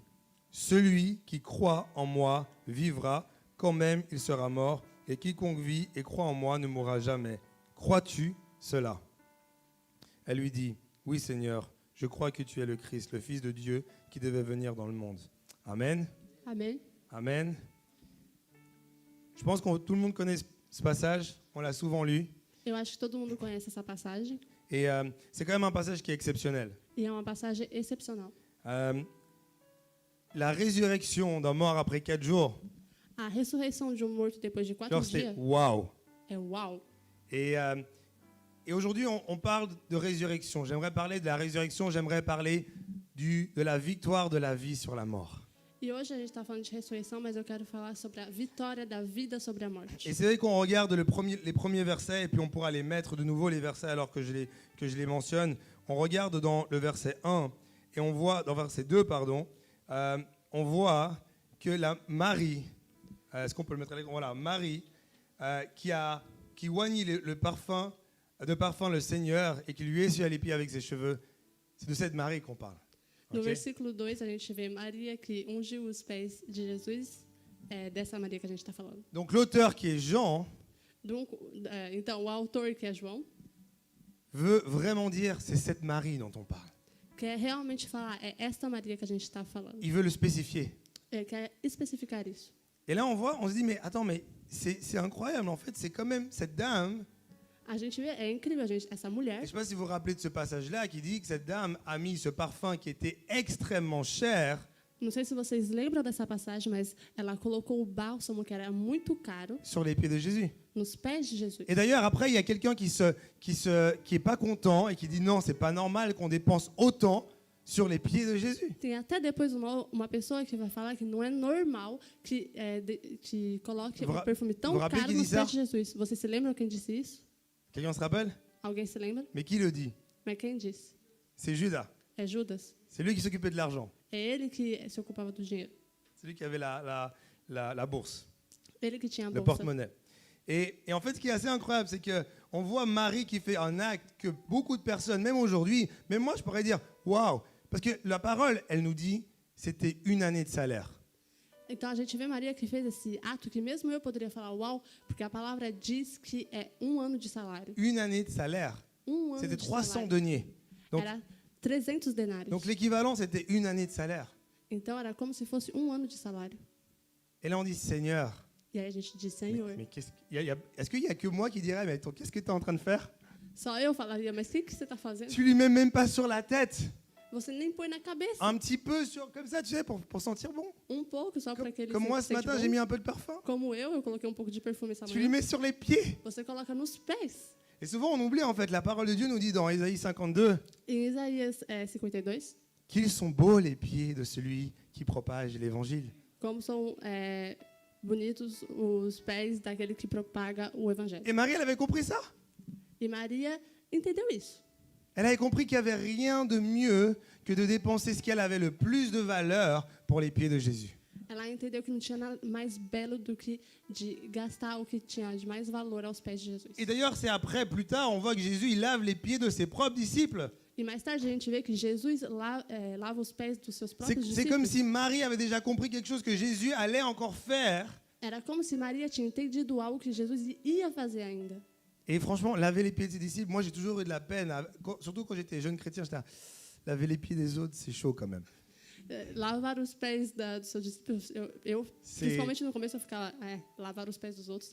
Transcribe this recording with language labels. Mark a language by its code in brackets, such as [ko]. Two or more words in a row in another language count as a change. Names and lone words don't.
[fr] Celui qui croit en moi vivra, quand même il sera mort, et quiconque vit et croit en moi ne mourra jamais. Crois-tu cela? Elle lui dit, oui Seigneur, je crois que tu es le Christ, le Fils de Dieu qui devait venir dans le monde. Amen. Amen. Amen. Je pense que tout le monde connaît ce passage, on l'a souvent lu. [pt] Eu acho que todo mundo conhece essa passagem. [fr] Et c'est quand même un passage qui est exceptionnel. [pt] E é uma passagem excepcional. [fr] La résurrection d'un mort après 4 jours, [pt] A ressurreição de morto depois de 4 [fr] genre c'est [pt] dias [fr] waouh. [pt] é uau. [fr] Et aujourd'hui, on parle de résurrection. J'aimerais parler de la résurrection, j'aimerais parler de la victoire de la vie sur la mort. [pt] E hoje a gente está falando de ressurreição, mas eu quero falar sobre a vitória da vida sobre a morte. [fr] Et c'est vrai qu'on regarde les premiers versets, et puis on pourra les mettre de nouveau, les versets, alors que je les mentionne. On regarde dans le verset 1, et on voit, dans verset 2, pardon, on voit que Marie, est-ce qu'on peut le mettre à l'écran? Voilà, Marie, qui oignit de parfum le Seigneur, et qui lui essuie les pieds avec ses cheveux. C'est de cette Marie qu'on parle. [pt] No Ok? versículo 2, a gente vê Maria que ungiu os pés de Jesus. É dessa Maria que a gente está falando. [fr] Donc l'auteur qui est Jean [pt] Então, o autor, que é João, [fr] veut vraiment dire c'est cette Marie dont on parle. [pt] quer realmente falar, é esta Maria que a gente está falando. [fr] Il veut le spécifier. [pt] Ele quer especificar isso. [fr] Et là on se dit mais attends, mais c'est incroyable en fait, c'est quand même cette dame. [pt] A gente vê, é incrível, essa [fr] Je [pt] mulher. [fr] ne sais pas si vous vous rappelez de ce passage-là qui dit que cette dame a mis ce parfum qui était extrêmement cher [pt] Não sei se vocês lembram dessa passagem, mas ela colocou o bálsamo, que era muito caro, [fr] sur les pieds de Jésus. [pt] nos pés de Jesus. [fr] Et d'ailleurs après il y a quelqu'un qui est pas content et qui dit non, c'est pas normal qu'on dépense autant sur les pieds de Jésus. [pt] Tem até depois uma pessoa que vai falar que não é normal que coloque [fr] Vous [pt] um perfume tão [fr] vous rappelez [pt] caro [fr] qui [pt] nos [fr] dit ça? [pt] pés de Jesus. Vocês se lembram quem disse isso? [fr] Quelqu'un se rappelle? [pt] Alguém se lembra? [fr] Mais qui le dit? [pt] Mas quem disse? [fr] C'est Judas. [pt] É Judas. [fr] C'est lui qui s'occupait de l'argent. [pt] É ele que se ocupava do dinheiro. [fr] C'est lui qui avait la bourse, [pt] Ele que tinha a [fr] le [pt] bolsa. [fr] porte-monnaie. Et en fait, ce qui est assez incroyable, c'est qu'on voit Marie qui fait un acte que beaucoup de personnes, même aujourd'hui, même moi, je pourrais dire, waouh, parce que la parole, elle nous dit, c'était 1 année de salaire. [pt] Então a gente vê Maria que fez esse ato que mesmo eu poderia falar uau, porque a palavra diz que é 1 ano de salário. [fr] 1 année de salaire. [pt] 1 ano [fr] C'était [pt] de 300 salário. [fr] deniers. Donc, [pt] Era 300 denários. [fr] donc l'équivalent, c'était 1 année de salaire. [pt] Então era como se fosse 1 ano de salário. [fr] Et là, on dit, Seigneur, [pt] E aí a gente diz, Senhor. [fr] mais est-ce qu'il n'y a que moi qui dirais, mais attends, qu'est-ce que tu es en train de faire? [pt] Só eu falaria, mas o que você está fazendo? [fr] Tu lui mets même pas sur la tête. [pt] Você nem põe na cabeça. [fr] Un petit peu comme ça, tu sais, pour sentir bon. [pt] Pouco, só para aquele [fr] Comme moi ce [pt] sente [fr] matin, [pt] bom. [fr] j'ai mis un peu de parfum. [pt] Como eu coloquei pouco de perfume essa [fr] Tu lui [pt] manhã. [fr] mets sur les pieds. [pt] Você coloca nos pés. [fr] Et souvent, on oublie, en fait, la parole de Dieu nous dit dans Ésaïe 52 [pt] Em Isaías 52, [fr] qu'ils sont beaux les pieds de celui qui propage l'évangile. [pt] como são bonitos os pés daquele que propaga o evangelho. [fr] Et Marie, elle avait compris ça. [pt] E Maria entendeu isso. [fr] Elle avait compris qu'il n'y avait rien de mieux que de dépenser ce qu'elle avait le plus de valeur pour les pieds de Jésus. [pt] Ela entendeu que não tinha nada mais belo do que de gastar o que tinha de mais valor aos pés de Jesus. [fr] Et d'ailleurs, c'est après, plus tard, on voit que Jésus, il lave les pieds de ses propres disciples. [pt] E mais tarde a gente vê que Jesus lava os pés dos seus próprios [fr] C'est comme [pt] discípulos. [fr] si Marie avait déjà compris quelque chose que Jésus allait encore faire. [pt] Era como se Maria tinha entendido algo que Jesus ia fazer ainda. [fr] Et franchement, laver les pieds de ses disciples, moi j'ai toujours eu de la peine, surtout quand j'étais jeune chrétien, j'étais là, laver les pieds des autres, c'est chaud quand même. [pt] Lavar os pés dos seus discípulos, principalmente no começo eu ficava, lavar os pés dos outros.